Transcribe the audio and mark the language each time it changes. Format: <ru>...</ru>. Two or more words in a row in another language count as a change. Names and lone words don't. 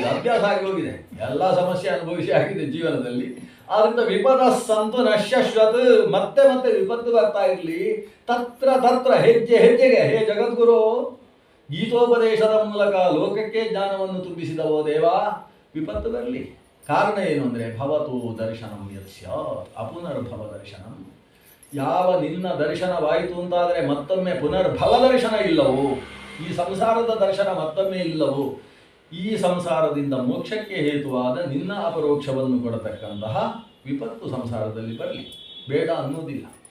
<kn>ಅಭ್ಯಾಸ ಆಗಿ ಹೋಗಿದೆ, ಎಲ್ಲ ಸಮಸ್ಯೆ ಅನುಭವಿಸಿ ಆಗಿದೆ ಜೀವನದಲ್ಲಿ. ಆದ್ದರಿಂದ</kn> <sa>ವಿಪದ ಸಂತು ನಶ್ಯಶ್ವತ್,</sa> <kn>ಮತ್ತೆ ಮತ್ತೆ ವಿಪತ್ತು ಬರ್ತಾ ಇರಲಿ.</kn> <sa>ತತ್ರ ತತ್ರ</sa> <kn>ಹೆಜ್ಜೆ ಹೆಜ್ಜೆಗೆ ಹೇ ಜಗದ್ಗುರು, ಗೀತೋಪದೇಶದ ಮೂಲಕ ಲೋಕಕ್ಕೆ ಜ್ಞಾನವನ್ನು ತುಂಬಿಸಿದವೋ ದೇವ, ವಿಪತ್ತು ಬರಲಿ. ಕಾರಣ ಏನು ಅಂದರೆ</kn> <sa>ಭವತು ದರ್ಶನಂ ಯಸ್ಯ ಅಪುನರ್ಭವ ದರ್ಶನಂ.</sa> <kn>ಯಾವ ನಿನ್ನ ದರ್ಶನವಾಯಿತು ಅಂತಾದರೆ ಮತ್ತೊಮ್ಮೆ ಪುನರ್ಭವ ದರ್ಶನ ಇಲ್ಲವೋ, ಈ ಸಂಸಾರದ ದರ್ಶನ ಮತ್ತೊಮ್ಮೆ ಇಲ್ಲವೋ, ಈ ಸಂಸಾರದಿಂದ ಮೋಕ್ಷಕ್ಕೆ ಹೇತುವಾದ ನಿನ್ನ ಅಪರೋಕ್ಷವನ್ನು ಕೊಡತಕ್ಕಂತಹ ವಿಪತ್ತು ಸಂಸಾರದಲ್ಲಿ ಬರಲಿ, ಬೇಡ ಅನ್ನೋದಿಲ್ಲ.</kn>